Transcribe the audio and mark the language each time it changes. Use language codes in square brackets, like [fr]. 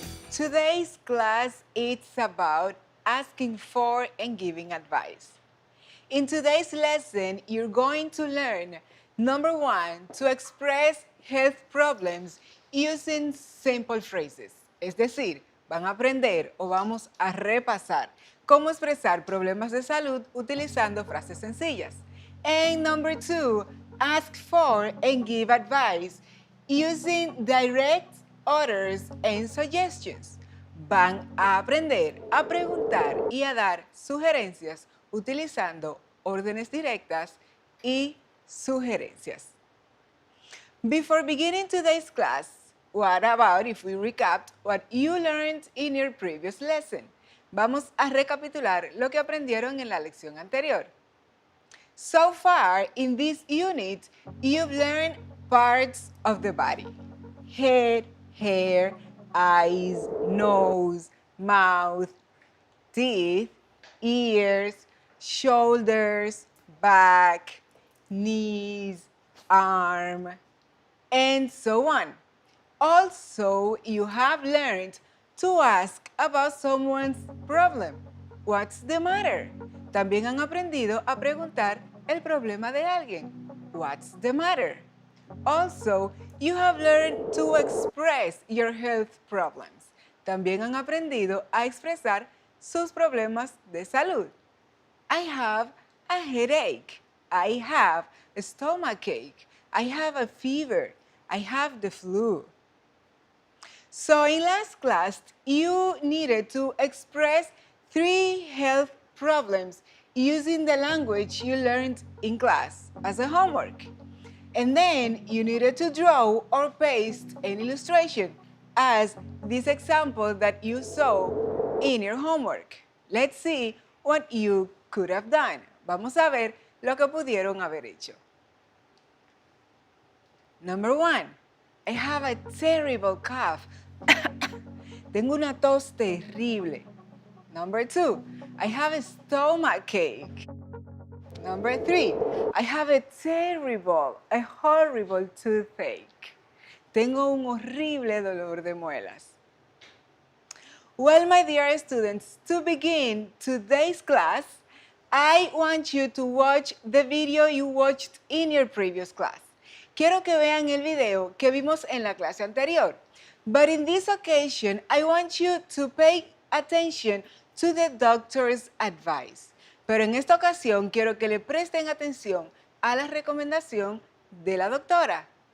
[en] Today's class is about asking for and giving advice. In today's lesson, you're going to learn, number one, to express health problems using simple phrases. [es] Es decir, van a aprender o vamos a repasar cómo expresar problemas de salud utilizando frases sencillas. [en] And number two, ask for and give advice using direct orders and suggestions. [es] Van a aprender a preguntar y a dar sugerencias utilizando órdenes directas y sugerencias. [en] Before beginning today's class, what about if we recap what you learned in your previous lesson? [es] Vamos a recapitular lo que aprendieron en la lección anterior. [en] So far, in this unit, you've learned parts of the body: head, hair, eyes, nose, mouth, teeth, ears, shoulders, back, knees, arm, and so on. Also, you have learned to ask about someone's problem. What's the matter? [es] También han aprendido a preguntar el problema de alguien. [en] What's the matter? Also, you have learned to express your health problems. [es] También han aprendido a expresar sus problemas de salud. [en] I have a headache. I have a stomachache. I have a fever. I have the flu. So in last class, you needed to express 3 health problems using the language you learned in class as a homework. And then you needed to draw or paste an illustration as this example that you saw in your homework. Let's see what you could have done. [es] Vamos a ver lo que pudieron haber hecho. [en] Number 1, I have a terrible cough. [es] Tengo una tos terrible. [en] Number 2, I have a stomachache. Number 3, I have a horrible toothache. [es] Tengo un horrible dolor de muelas. [en] Well, my dear students, to begin today's class, I want you to watch the video you watched in your previous class. [es] Quiero que vean el video que vimos en la clase anterior. [en] But in this occasion, I want you to pay attention to the doctor's advice. [es] Pero en esta ocasión quiero que le presten atención a la recomendación de la doctora.